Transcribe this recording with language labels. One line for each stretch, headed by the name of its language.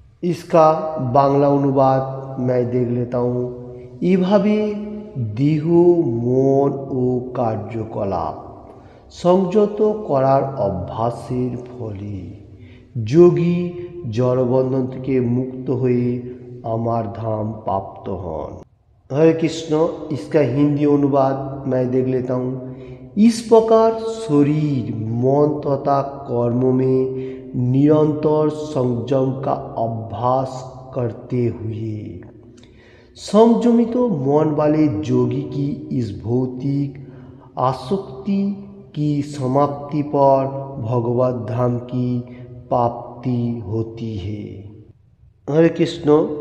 Hindi: इसका बांग्ला अनुवाद मैं देख लेता हूँ।
Bangla: এভাবে দেহ মন ও কার্যকলাপ সংযত করার অভ্যাসের ফলে যোগী জড়বন্ধন থেকে মুक्त হয়ে আমার ধাम प्राप्त হন।
Hindi: हरे कृष्ण। इसका हिंदी अनुवाद मैं देख लेता हूँ। इस प्रकार शरीर मन तथा कर्म में निरंतर संयम का अभ्यास करते हुए संयमित मन वाले योगी की इस भौतिक आसक्ति की समाप्ति पर भगवत धाम की प्राप्ति होती है। हरे कृष्ण।